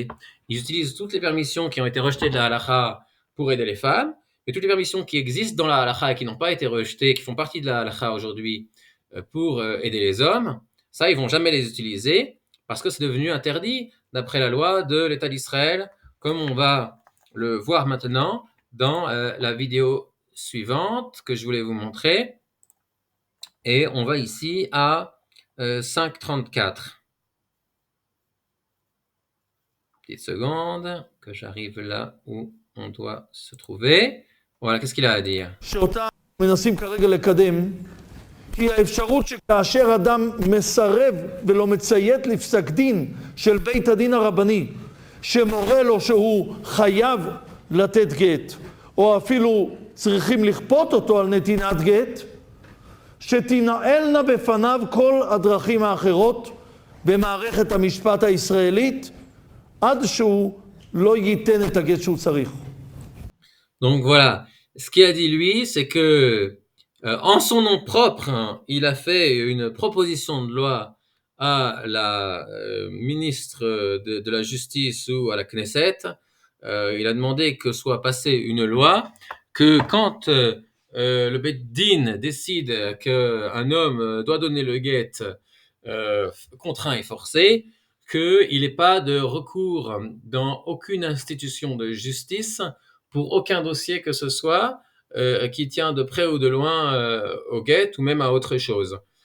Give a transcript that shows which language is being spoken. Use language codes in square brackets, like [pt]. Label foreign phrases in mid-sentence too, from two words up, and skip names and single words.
[fr] Ils utilisent toutes les permissions qui ont été rejetées de la halakha pour aider les femmes, et toutes les permissions qui existent dans la halakha et qui n'ont pas été rejetées, qui font partie de la halakha aujourd'hui pour aider les hommes, ça, ils vont jamais les utiliser parce que c'est devenu interdit d'après la loi de l'État d'Israël, comme on va le voir maintenant dans la vidéo suivante que je voulais vous montrer. Et on va ici à 5.34. Petite seconde, que j'arrive là où on doit se trouver. Voilà, qu'est-ce qu'il a à dire? [he] שאותה מנסים כרגע לקדם, היא האפשרות שכאשר אדם מסרב ולא מציית לפסק דין של בית הדין הרבני, שמורה לו שהוא חייב לתת גט, או אפילו צריכים לכפות אותו על נתינת גט, שתנהלנה בפניו כל הדרכים האחרות במערכת המשפט הישראלית, עד שהוא לא ייתן את הגט שהוא צריך. [fr] Donc voilà, ce qu'il a dit lui, c'est que en son nom propre, hein, il a fait une proposition de loi à la ministre de la Justice ou à la Knesset. Il a demandé que soit passée une loi que quand le Beit Din décide qu'un homme doit donner le guet contraint et forcé, qu'il n'ait pas de recours dans aucune institution de justice pour aucun dossier que ce soit qui tient de près ou de loin au guet ou même à autre chose.